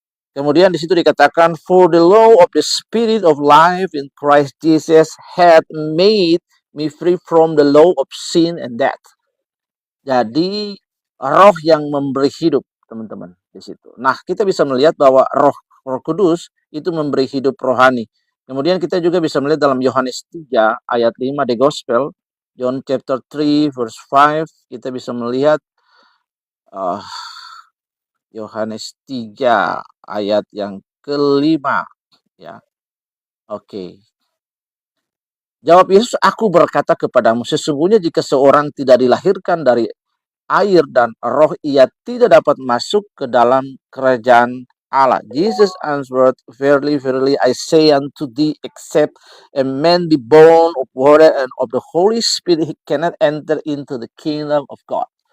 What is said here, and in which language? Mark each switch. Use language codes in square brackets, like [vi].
[id] Kemudian di situ dikatakan, [en] for the law of the Spirit of life in Christ Jesus had made me free from the law of sin and death. [id] Jadi roh yang memberi hidup, teman-teman, di situ. Nah, kita bisa melihat bahwa Roh Kudus itu memberi hidup rohani. Kemudian kita juga bisa melihat dalam Yohanes 3 ayat 5 [en] the Gospel, John chapter 3 verse 5, [id] kita bisa melihat Yohanes 3 ayat yang kelima, ya. Oke. Jawab Yesus, aku berkata kepadamu, sesungguhnya jika seorang tidak dilahirkan dari air dan roh, ia tidak dapat masuk ke dalam kerajaan Allah. [en] Jesus answered, verily, verily, I say unto thee, except a man be born of water and of the Holy Spirit, he cannot enter into the kingdom of God.